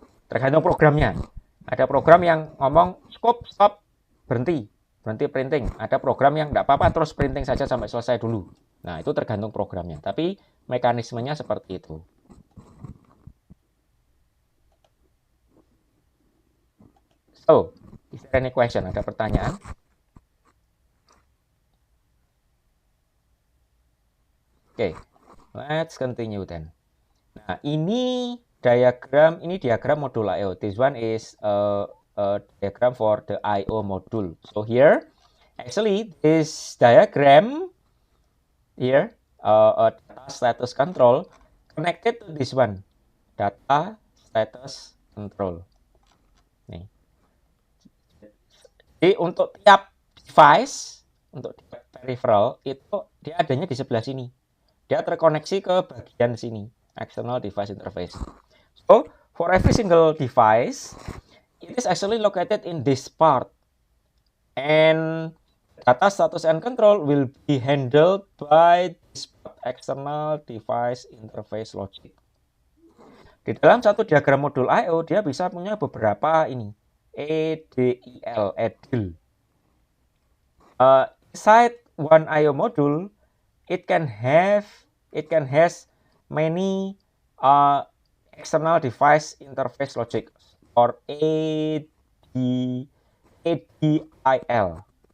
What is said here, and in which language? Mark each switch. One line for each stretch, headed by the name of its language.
Indonesian: Tergantung programnya. Ada program yang ngomong stop, berhenti printing. Ada program yang tidak apa-apa, terus printing saja sampai selesai dulu. Nah, itu tergantung programnya. Tapi mekanismenya seperti itu.
English: So, is there any question?
Indonesian: Ada pertanyaan? Oke,
English: let's continue then.
Indonesian: Nah, ini diagram modul I/O.
English: This one is a diagram for the I/O module. So here, actually, this diagram here, data status control connected to this one, data status control. Nih.
Indonesian: Jadi untuk tiap device, untuk tiap peripheral itu dia adanya di sebelah sini. dia terkoneksi ke bagian sini, external device interface.
English: So, for every single device, it is actually located in this part. And data status and control will be handled by this external device interface logic.
Indonesian: Di dalam satu diagram modul I/O, dia bisa punya beberapa ini, EDIL.
English: Inside one I/O module, it can has many external device interface logic, or ADIL.